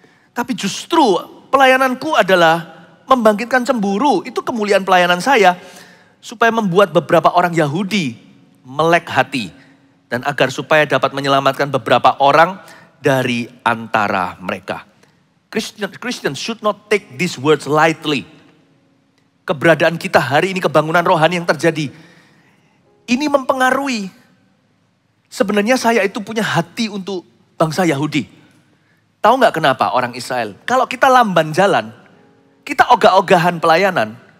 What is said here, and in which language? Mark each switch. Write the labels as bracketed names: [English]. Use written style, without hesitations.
[Indonesian] Tapi justru pelayananku adalah membangkitkan cemburu. Itu kemuliaan pelayanan saya. Supaya membuat beberapa orang Yahudi melek hati. Dan agar supaya dapat menyelamatkan beberapa orang dari antara mereka. [English] Christians should not take these words lightly. [Indonesian] Keberadaan kita hari ini, kebangunan rohani yang terjadi. Ini mempengaruhi. Sebenarnya saya itu punya hati untuk bangsa Yahudi. Tahu nggak kenapa orang Israel? Kalau kita lamban jalan, kita ogah-ogahan pelayanan.